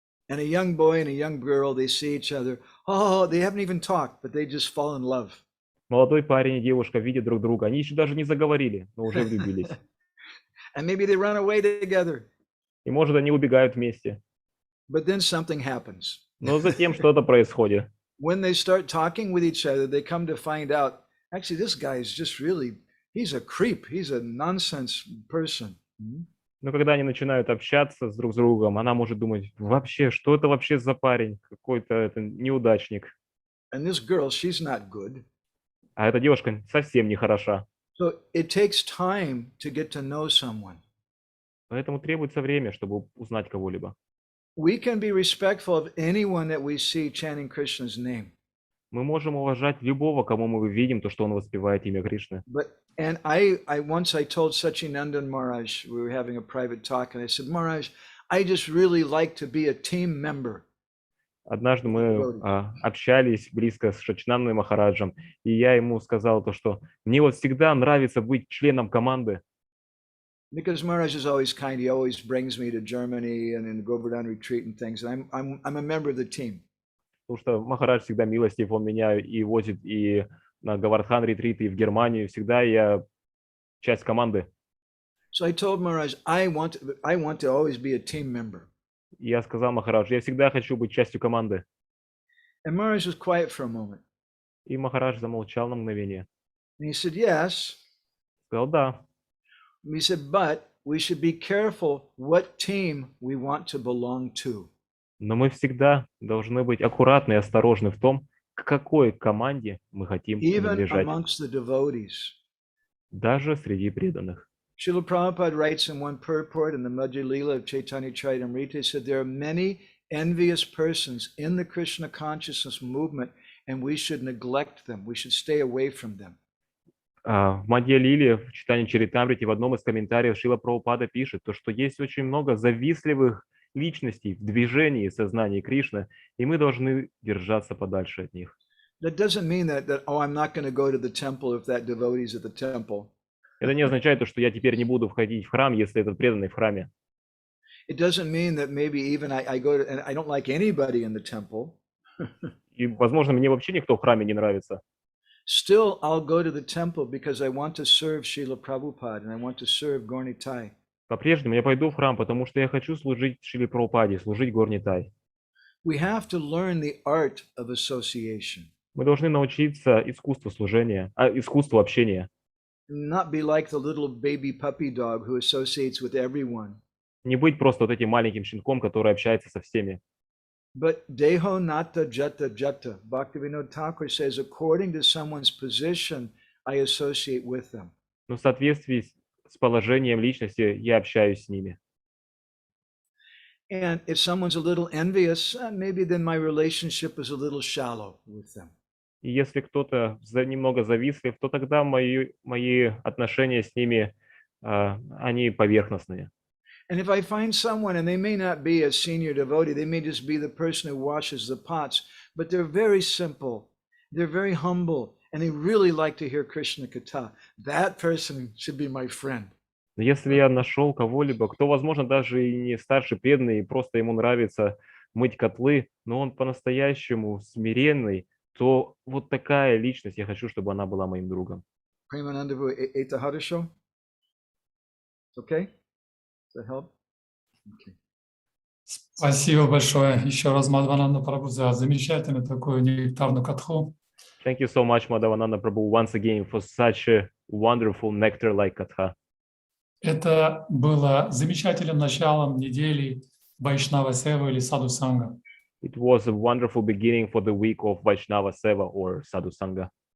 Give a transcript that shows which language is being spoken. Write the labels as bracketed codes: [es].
[en] And a young boy and a young girl, they see each other. Oh, they haven't even talked, but they just fall in love. [ru] Молодой парень и девушка видят друг друга. Они еще даже не заговорили, но уже влюбились. [en] And maybe they run away together. [ru] И, может, они убегают вместе. [en] But then something happens. [ru] Но затем что-то происходит. [en] When they start talking with each other, they come to find out, actually, this guy is just really, he's a creep. He's a nonsense person. [ru] Но когда они начинают общаться друг с другом, она может думать, вообще, что это вообще за парень? Какой-то это неудачник. [en] And this girl, she's not good. [ru] А эта девушка совсем не хороша. [en] So it takes time to get to know someone. [ru] Поэтому требуется время, чтобы узнать кого-либо. [en] we can be respectful of anyone that we see chanting Krishna's name. [ru] Мы можем уважать любого, кому мы видим, то, что он воспевает имя Кришны. [en] And I once told Sachinandan Maharaj, we were having a private talk, and I said, Maharaj, I just really like to be a team member. [ru] Однажды мы общались близко с Шачинандой Махараджем, и я ему сказал то, что мне вот всегда нравится быть членом команды. [en] Because Maharaj is always kind, he always brings me to Germany and in the Govardhan retreat and things. And I'm a member of the team. [ru] Потому что Махарадж всегда милостив, он меня и возит и на Говардхан ретриты, и в Германию. Всегда я часть команды. [en] So I told Maharaj, I want to always be a team member. [ru] Я сказал Махараджу, я всегда хочу быть частью команды. [en] And Maharaj was quiet for a moment. [ru] И Махарадж замолчал на мгновение. [en] And he said, yes. [ru] Сказал, да. [en] And he said, but we should be careful what team we want to belong to. [ru] Но мы всегда должны быть аккуратны и осторожны в том, к какой команде мы хотим принадлежать. [en] Even amongst the devotees. [ru] Даже среди преданных. [en] Srila Prabhupada writes in one purport in the Madhya Leela of Chaitanya Charitamrita, he said, there are many envious persons in the Krishna consciousness movement, and we should neglect them. We should stay away from them. [ru] В Мадхья Лиле, в читании Чаритамрити, в одном из комментариев Шрила Прабхупада пишет, то, что есть очень много завистливых личностей в движении сознания Кришны, и мы должны держаться подальше от них. [en] That doesn't mean that I'm not going to go to the temple if that devotee is at the temple. [ru] Это не означает, что я теперь не буду входить в храм, если этот преданный в храме. [en] It doesn't mean that maybe even I go to, and I don't like anybody in the temple. [ru] И, возможно, мне вообще никто в храме не нравится. [en] Still, I'll go to the temple because I want to serve Srila Prabhupada and I want to serve Gaur Nitai. [ru] По-прежнему я пойду в храм, потому что я хочу служить Шриле Прабхупаде, служить Gaur Nitai. [en] We have to learn the art of association. [ru] Мы должны научиться искусству служения, искусству общения. [en] Not be like the little baby puppy dog who associates with everyone. [ru] Не быть просто вот этим маленьким щенком, который общается со всеми. But deho nata jata jata. [en] Bhaktivinoda Thakur says, according to someone's position, I associate with them. [ru] Но в соответствии с положением личности я общаюсь с ними. [en] And if someone's a little envious, maybe then my relationship is a little shallow with them. [ru] И если кто-то немного завистлив, то тогда мои отношения с ними, они поверхностные. [en] And if I find someone, and they may not be a senior devotee, they may just be the person who washes the pots, but they're very simple, they're very humble, and they really like to hear Krishna Katha, that person should be my friend. [ru] Но если я нашел кого-либо, кто, возможно, даже и не старший преданный, и просто ему нравится мыть котлы, но он по-настоящему смиренный, то вот такая личность, я хочу, чтобы она была моим другом. Premanandavu ate the Hadasho? [en] Okay? Does that help? Okay. [ru] Спасибо большое еще раз, Мадхавананда Прабhu, за замечательную такую нектарную катху. [en] Thank you so much, Madhavananda Prabhu, once again for such a wonderful nectar-like katha. [ru] Это было замечательным началом недели Вайшнава Сева или садху-санга. [en] It was a wonderful beginning for the week of Vaishnava Seva or Sadhu-sanga.